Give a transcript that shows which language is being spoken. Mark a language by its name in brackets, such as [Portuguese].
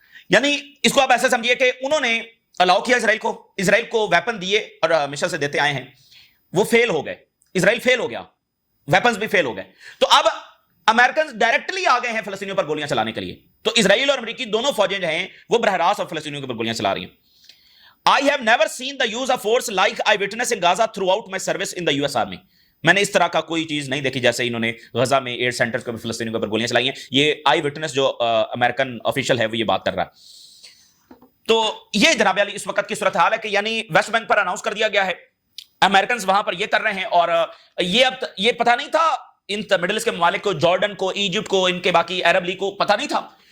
[Urdu] یعنی اس کو آپ ایسا سمجھیے کہ انہوں نے الاؤ کیا اسرائیل کو ویپن دیے اور مشن سے دیتے آئے ہیں, وہ فیل ہو گئے, اسرائیل فیل ہو گیا, ویپنز بھی فیل ہو گئے. تو اب امریکنز ڈائریکٹلی آ گئے ہیں فلسطینیوں پر گولیاں چلانے کے لیے. تو اسرائیل اور امریکی دونوں فوجیں جو ہیں وہ براہ راست اب فلسطینیوں کے اوپر گولیاں چلا رہی ہیں. [English] I have never seen the use of force like I witnessed in Gaza throughout my service in the US Army. [Urdu] میں نے اس طرح کا کوئی چیز نہیں دیکھی جیسے انہوں نے غزہ میں 8 سینٹرز کے اوپر فلسطینیوں کے اوپر گولیاں چلائی ہیں. یہ آئی وٹنس جو امریکن آفیشل ہے وہ یہ بات کر رہا ہے. تو یہ جناب علی اس وقت کی صورتحال ہے کہ یعنی ویسٹ بینک پر اناؤنس کر دیا گیا ہے, امریکنز وہاں پر یہ کر رہے ہیں. اور یہ پتہ نہیں تھا ان مڈل ایسٹ کے ممالک کو, جارڈن کو, ایجپٹ کو, ان کے باقی عرب لیگ کو پتہ نہیں تھا.